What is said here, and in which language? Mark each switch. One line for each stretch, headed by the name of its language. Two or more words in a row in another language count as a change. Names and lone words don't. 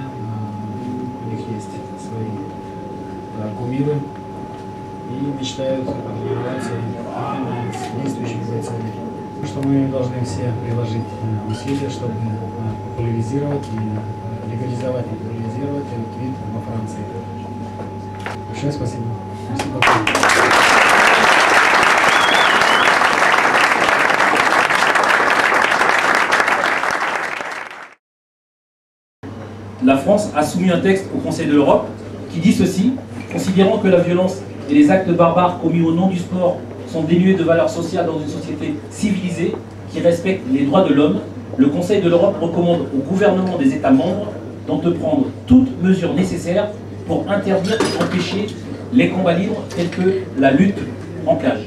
Russian: У них есть свои кумиры и мечтают тренироваться именно с действующими бойцами. Что мы должны все приложить усилия, чтобы популяризировать и легализовать и популяризировать этот вид во Франции. Большое спасибо. Спасибо.
French: La France a soumis un texte au Conseil de l'Europe qui dit ceci: considérant que la violence et les actes barbares commis au nom du sport sont dénués de valeur sociale dans une société civilisée qui respecte les droits de l'homme, le Conseil de l'Europe recommande au gouvernement des États membres d'entreprendre toutes mesures nécessaires pour interdire et empêcher les combats libres tels que la lutte en cage.